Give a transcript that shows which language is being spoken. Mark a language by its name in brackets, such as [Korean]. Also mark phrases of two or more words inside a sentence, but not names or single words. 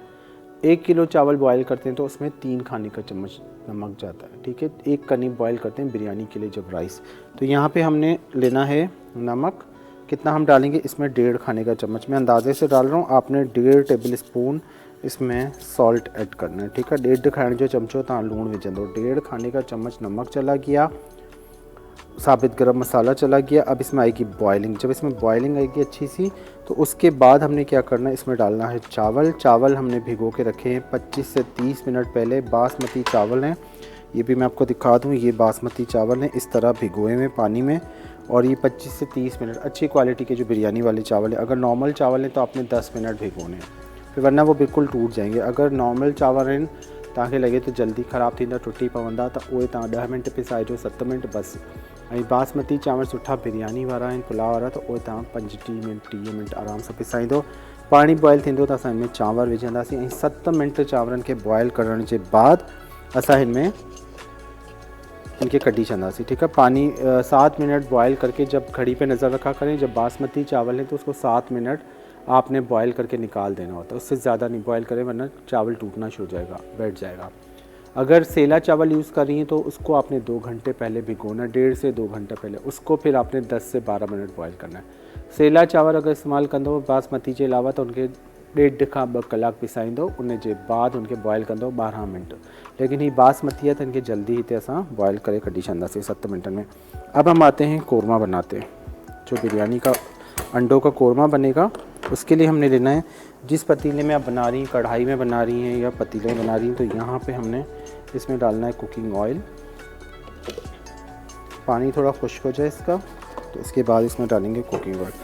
[Urdu] 1 کلو چاول بوائل کرتے ہیں تو اس میں 3 کھانے کا چمچ نمک جاتا ہے. ٹھیک ہے. 1 کنی بوائل کرتے ہیں بریانی کے لیے جب رائس، تو یہاں پہ ہم نے لینا ہے نمک. کتنا ہم ڈالیں گے اس میں، 1.5 کھانے کا چمچ۔ میں اندازے سے ڈال رہا ہوں، آپ نے 1.5 [English] table spoon [Urdu] اس میں [English] salt add [Urdu] کرنا ہے. ٹھیک ہے. [Sindhi] 1.5 खाने जो चमचो तव्हां लूणु विझंदो, [Urdu] 1.5 کھانے کا چمچ نمک چلا گیا، ثابت گرم مصالحہ چلا گیا. اب اس میں آئے گی بوائلنگ. جب اس میں بوائلنگ آئے گی اچھی سی، تو اس کے بعد ہم نے کیا کرنا ہے، اس میں ڈالنا ہے چاول. چاول ہم نے بھگو کے رکھے ہیں 25 سے 30 منٹ پہلے. باسمتی چاول ہیں، یہ بھی میں آپ کو دکھا دوں، یہ باسمتی چاول ہیں اس طرح بھگوئے ہوئے پانی میں. اور یہ 25 سے 30 منٹ اچھی کوالٹی کے جو بریانی والے چاول ہیں. اگر نارمل چاول ہیں تو آپ نے 10 منٹ بھگونے ہیں، پھر ورنہ وہ بالکل ٹوٹ جائیں گے. اگر نارمل چاول ہیں [Sindhi] तव्हांखे लगे तो जल्दी ख़राब थींदा, टुटी पवंदा, त उहे तव्हां 10 मिनट पिसाइजो, 7 मिनट बसि। ऐं बासमती चांवर सुठा बिरयानी वारा आहिनि, पुलाव वारा, त उहे तव्हां 25 मिनट 30 मिनट आराम सां पिसाईंदो। पाणी बॉयल थींदो त असां हिन में चांवर विझंदासीं ऐं 7 मिनट चांवरनि खे बॉयल करण जे बाद असां हिन में इनके कड्डी चंदासी, [Urdu] ٹھیک ہے. پانی 7 منٹ بوائل کر کے جب گھڑی پہ نظر رکھا کریں. جب باسمتی چاول ہے تو اس کو 7 منٹ آپ نے بوائل کر کے نکال دینا ہوتا ہے، اس سے زیادہ نہیں بوائل کریں ورنہ چاول ٹوٹنا شروع ہو جائے گا، بیٹھ جائے گا. اگر سیلا چاول یوز کر رہی ہیں تو اس کو آپ نے 2 گھنٹے پہلے بھگونا، 1.5 سے 2 گھنٹے پہلے، اس کو پھر آپ نے 10 سے 12 منٹ بوائل کرنا ہے. [Sindhi] सेला चावल अगर इस्तेमाल कंदो [Urdu] باسمتی کے علاوہ [Sindhi] तो उनके 1.5 खां 2 कलाक पिसाईंदो, उन जे बाद उनके बॉयल कंदो 12 मिनट। लेकिन ही बासमती है तो इनके जल्दी ही असां बॉयल करे कढी छंदासीं 7 मिनटन में। [Urdu] اب ہم آتے ہیں قورمہ بناتے ہیں۔ جو بریانی کا انڈوں کا قورمہ بنے گا اس کے لیے ہم نے لینا ہے، جس پتیلے میں آپ بنا رہی ہیں، کڑاہی میں بنا رہی ہیں یا پتیلے میں بنا رہی ہیں، تو یہاں پہ ہم نے اس میں ڈالنا ہے [English] cooking oil. [Urdu] پانی تھوڑا خشک ہو جائے اس کا تو اس کے بعد اس میں ڈالیں گے [English] cooking oil.